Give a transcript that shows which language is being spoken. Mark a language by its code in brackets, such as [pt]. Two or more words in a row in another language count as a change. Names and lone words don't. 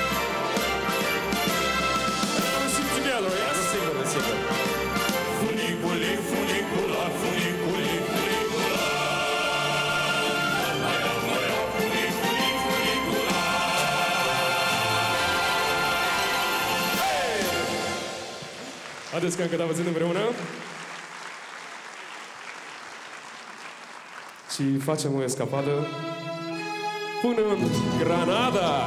[en] Și together, yes? [ro] Desigur, desigur. [it] Funiculi, funicula, funiculi, funicula. Funiculi, funicula. [ro] Haideți că încă dată țin împreună. Și facem o escapadă până în Granada.